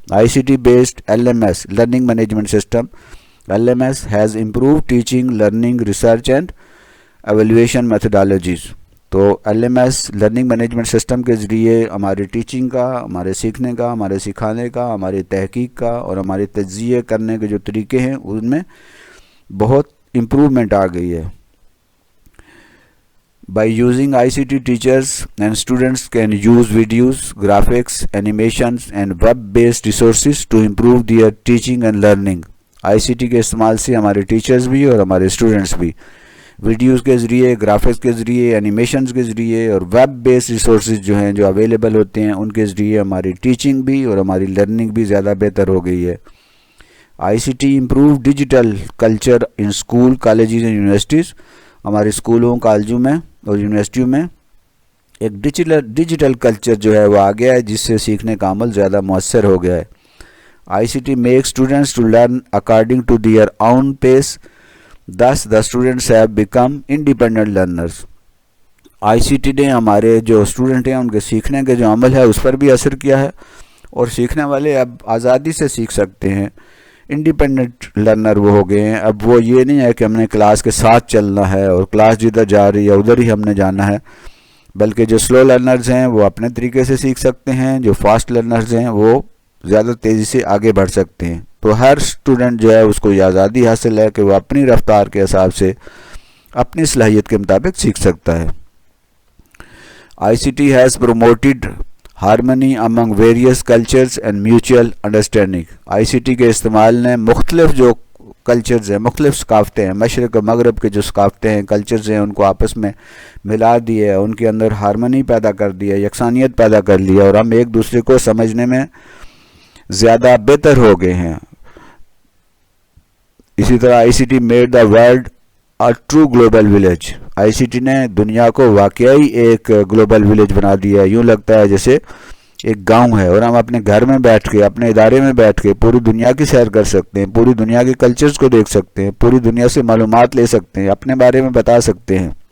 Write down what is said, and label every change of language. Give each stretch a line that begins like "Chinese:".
English: I C T based L M S learning management system. L M S has improve teaching, learning, research and evaluation methodologies.
Urdu: تو L M S learning management system کے ذریعے ہمارے teaching کا، ہمارے سیکھنے کا، ہمارے سکھانے کا، ہماری تحقیق کا اور ہمارے تجزیے کرنے کے جو طریقے ہیں ان میں بہت امپروومنٹ آ گئی ہے.
English: By using ICT, teachers and students can use videos, graphics, animations and web-based resources to improve their teaching and learning.
Urdu: ICT کے استعمال سے ہمارے ٹیچرز بھی اور ہمارے اسٹوڈنٹس بھی ویڈیوز کے ذریعے، گرافکس کے ذریعے، اینیمیشنز کے ذریعے اور ویب بیسڈ ریسورسز جو ہیں جو اویلیبل ہوتے ہیں ان کے ذریعے ہماری ٹیچنگ بھی اور ہماری لرننگ بھی زیادہ بہتر ہو گئی ہے.
English: I C T improve digital culture in school, colleges and universities.
Urdu: ہمارے اسکولوں، کالجوں میں اور یونیورسٹیوں میں ایک ڈیجیٹل کلچر جو ہے وہ آ گیا ہے جس سے سیکھنے کا عمل زیادہ مؤثر ہو گیا ہے.
English: I C T make students to learn according to their own pace. Thus the students have become independent learners.
Urdu: I C T نے ہمارے جو اسٹوڈنٹ ہیں ان کے سیکھنے کے جو عمل ہے اس پر بھی اثر کیا ہے، اور سیکھنے والے اب آزادی سے سیکھ سکتے ہیں. انڈیپینڈنٹ لرنر وہ ہو گئے ہیں. اب وہ یہ نہیں ہے کہ ہم نے کلاس کے ساتھ چلنا ہے اور کلاس جدھر جا رہی ہے ادھر ہی ہم نے جانا ہے، بلکہ جو سلو لرنرز ہیں وہ اپنے طریقے سے سیکھ سکتے ہیں، جو فاسٹ لرنرز ہیں وہ زیادہ تیزی سے آگے بڑھ سکتے ہیں. تو ہر اسٹوڈنٹ جو ہے اس کو یہ آزادی حاصل ہے کہ وہ اپنی رفتار کے حساب سے اپنی صلاحیت کے مطابق سیکھ سکتا ہے.
English: I C T has promoted harmony among various cultures and mutual understanding.
Urdu: I C T کے استعمال نے مختلف جو کلچرز ہیں، مختلف ثقافتیں ہیں، مشرق و مغرب کے جو ثقافتیں ہیں، کلچرز ہیں، ان کو آپس میں ملا دی ہے، ان کے اندر ہارمنی پیدا کر دی ہے، یکسانیت پیدا کر لی ہے، اور ہم ایک دوسرے کو سمجھنے میں زیادہ بہتر ہو گئے ہیں. اسی طرح
English: I C T made the world a true global village.
Urdu: I C T نے دنیا کو واقعی ایک گلوبل ولیج بنا دیا ہے. یوں لگتا ہے جیسے ایک گاؤں ہے اور ہم اپنے گھر میں بیٹھ کے، اپنے ادارے میں بیٹھ کے پوری دنیا کی سیر کر سکتے ہیں، پوری دنیا کے کلچرز کو دیکھ سکتے ہیں، پوری دنیا سے معلومات لے سکتے ہیں، اپنے بارے میں بتا سکتے ہیں.